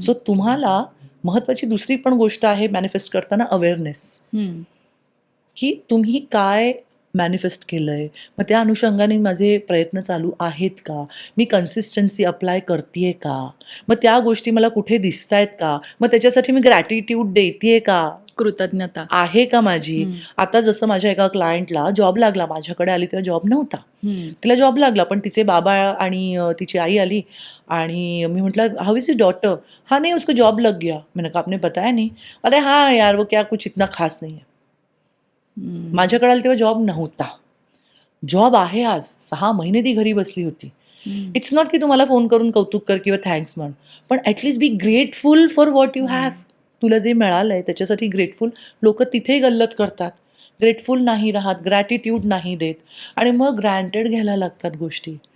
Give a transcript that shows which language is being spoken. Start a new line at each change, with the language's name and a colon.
Marathi: So तुम्हाला महत्वाची दुसरी पण गोष्ट आहे मॅनिफेस्ट करताना, अवेअरनेस, की तुम्ही काय मॅनिफेस्ट केलंय, मग त्या अनुषंगाने माझे प्रयत्न चालू आहेत का, मी कन्सिस्टन्सी अप्लाय करतेय का, मग त्या गोष्टी मला कुठे दिसतायत का, मग त्याच्यासाठी मी ग्रॅटिट्यूड देतेय का, कृतज्ञता आहे का माझी. आता जसं माझ्या एका क्लायंटला जॉब लागला, माझ्याकडे आली तेव्हा जॉब नव्हता, तिला जॉब लागला, पण तिचे बाबा आणि तिची आई आली आणि मी म्हटलं
English: how is your daughter,
Hindi: हाँ नहीं उसको जॉब लग गया. मैंने कहा आपने बताया नहीं. अरे हाँ यार वो क्या कुछ इतना खास नहीं है.
Marathi: माझ्याकडे आली तेव्हा जॉब नव्हता, जॉब आहे आज, 6 महिने ती घरी बसली होती.
English: it's not
Marathi: की तुम्हाला फोन करून कौतुक कर किंवा थँक्स म्हण, पण
English: At least be grateful for what you have.
Marathi: तुला जे मिळालंय त्याच्यासाठी ग्रेटफुल. लोक तिथे गल्लत करतात, ग्रेटफुल नाही राहत, ग्रॅटिट्यूड नाही देत आणि मग ग्रँटेड घ्यायला लागतात गोष्टी.